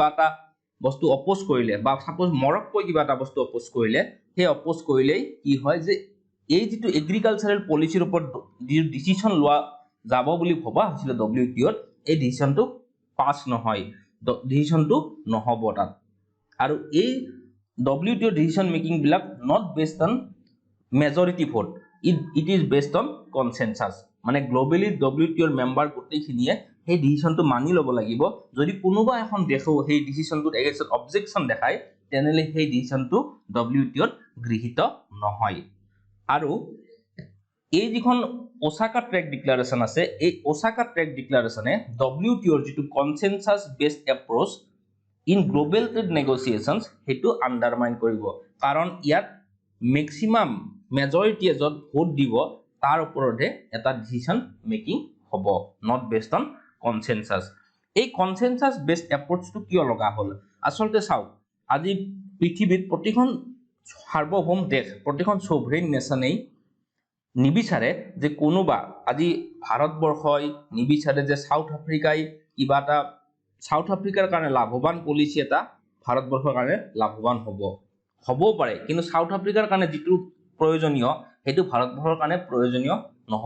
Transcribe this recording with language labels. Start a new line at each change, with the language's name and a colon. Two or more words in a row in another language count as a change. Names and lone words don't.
Assamese: এটা বস্তু অপোজ কৰিলে বা সাপোজ মৰক্কোই কিবা এটা বস্তু অপোজ কৰিলে সেই অপোজ কৰিলেই কি হয় যে এই যেটো
English: agricultural policy
Assamese: ওপৰত ডিসিশন লোৱা যাব বুলি ভবা হৈছিল WTO ত এই ডিসিশনটো পাস নহয় ডিসিশনটো নহব তাত আৰু এই WTO
English: decision making
Assamese: বিলাক
English: not based on majority vote it is based on consensus
Assamese: মানে গ্লোবালি WTO ৰ মেম্বাৰ গোটেইখিনিয়ে সেই ডিসিশনটো মানি লব লাগিব যদি কোনোবা এখন দেখো সেই ডিসিশনটোত
English: against objection
Assamese: দেখায় তেনেলে সেই ডিসিশনটো WTO ত গৃহীত নহয় আৰু এই যিখন ওসাকা ট্ৰেক ডিক্লাৰেশ্যন আছে এই ওসাকা ট্ৰেক ডিক্লাৰেশ্যনে WTO ৰ যেটো
English: consensus based approach in global trade negotiations
Assamese: হেতু আন্ডাৰমাইন কৰিব কাৰণ ইয়াত
English: maximum majority
Assamese: যত ভোট দিব তাৰ ওপৰতে এটা
English: decision making
Assamese: হ'ব
English: not based on
Assamese: কনসেনসাস এই
English: consensus based approach
Assamese: কিয় লগা হল আসলতে চাও আজি পৃথিৱীত প্ৰতিখন সাৰ্বভৌম দেশ প্ৰতিখন
English: sovereign nation
Assamese: নিবিচাৰে যে কোনোবা আজি ভাৰতবৰ্ষই নিবিচাৰে যে সাউথ আফ্ৰিকাই কিবা এটা সাউথ আফ্ৰিকাৰ কাৰণে লাভৱান পলিচি এটা ভাৰতবৰ্ষৰ কাৰণে লাভৱান হ'ব পাৰে কিন্তু সাউথ আফ্ৰিকাৰ কাৰণে যেটো প্ৰয়োজনীয় হেতু ভাৰতবৰ্ষৰ কাৰণে প্ৰয়োজনীয় নহব